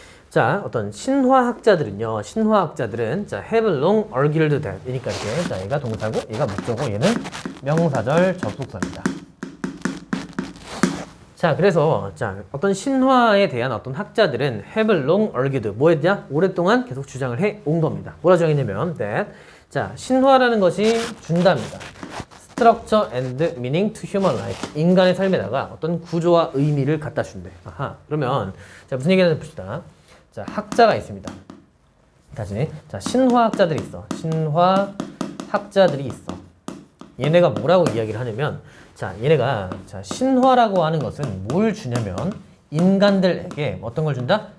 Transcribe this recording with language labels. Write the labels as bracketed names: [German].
[Korean] 자, 어떤 신화학자들은요. 신화학자들은 자, [English] have long argued that [Korean] 이니까 이렇게 자, 얘가 동사고 얘가 목적어 얘는 명사절 접속사입니다. 자, 그래서 자, 어떤 신화에 대한 어떤 학자들은 [English] have long argued [Korean] 뭐 했냐? 오랫동안 계속 주장을 해 온 겁니다. 뭐라 주장했냐면 that 자, 신화라는 것이 준답니다. [English] Structure and meaning to human life. [Korean] 인간의 삶에다가 어떤 구조와 의미를 갖다 준대. 아하. 그러면 자, 무슨 얘기하는지 봅시다. 자, 학자가 있습니다. 다시. 자, 신화학자들이 있어. 신화학자들이 있어. 얘네가 뭐라고 이야기를 하냐면 자, 얘네가 자, 신화라고 하는 것은 뭘 주냐면 인간들에게 어떤 걸 준다?